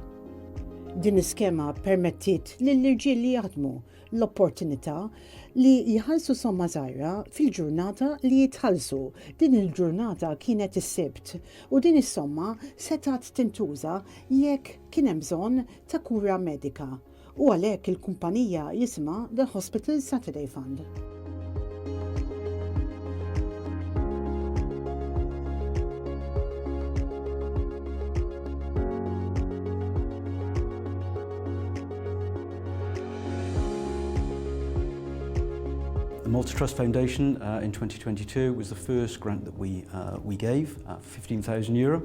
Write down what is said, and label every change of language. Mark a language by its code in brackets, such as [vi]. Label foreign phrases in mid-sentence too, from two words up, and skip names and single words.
[mt] Din iskema permettiet lill-irġiel li jaħdmu l-opportunità li jħallsu somma żgħira fil-ġurnata li jitħallsu. Din il-ġurnata kienet is-Sibt u din is-somma setgħet tintuża jekk kien hemm bżonn ta' kura medika. U għalhekk il-kumpanija jisimha The Hospital Saturday Fund. [en] The Malta Trust Foundation in 2022 was the first grant that we gave, €15,000.